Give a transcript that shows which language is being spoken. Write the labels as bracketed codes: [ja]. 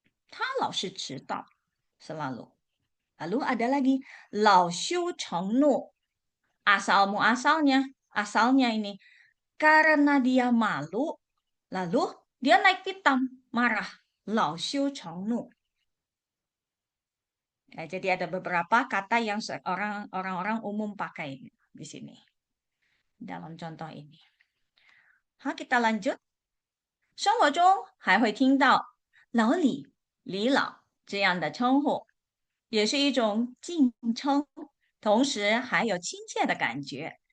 [zh] 他老是迟到, [id] selalu. Lalu ada lagi [zh] 老羞成怒. [id] Asal muasalnya, asalnya ini karena dia malu, lalu dia naik pitam, marah. [zh] 老羞成怒. [id] Ya, jadi ada beberapa kata yang orang-orang umum pakai di sini dalam contoh ini. Kita lanjut. [zh] 生活中还会听到老李、李老这样的称呼，也是一种敬称，同时还有亲切的感觉。